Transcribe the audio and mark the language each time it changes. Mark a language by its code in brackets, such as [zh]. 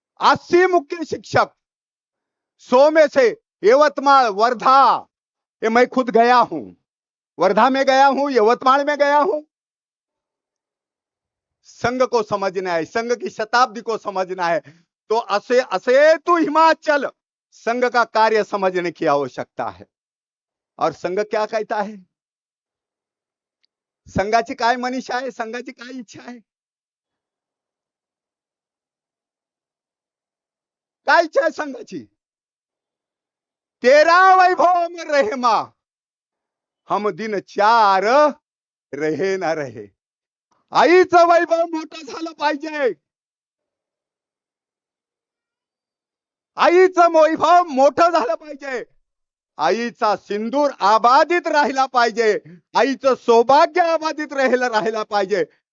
[hi] 80 मुख्य शिक्षक, 100 में से यवतमाल वर्धा, ये मैं खुद गया हूं, वर्धा में गया हूं, यवतमाल में गया हूं। संघ को समझना है, संघ की शताब्दी को समझना है, तो असेतु हिमाचल संघ का कार्य समझने की आवश्यकता है। और संघ क्या कहता है? [mr] संघाची काय मनीषा आहे, संघाची काय इच्छा आहे, काय इच्छा आहे संघाची? [hi] तेरा वैभव में रहे मां, हम दिन 4 रहे ना रहे। [mr] आईचं वैभव मोठं झालं पाहिजे, आईचं वैभव मोठं झालं पाहिजे, आईचा सिंदूर आबादित राहिला पाहिजे, आईचं सौभाग्य आबादित राहिला पाहिजे।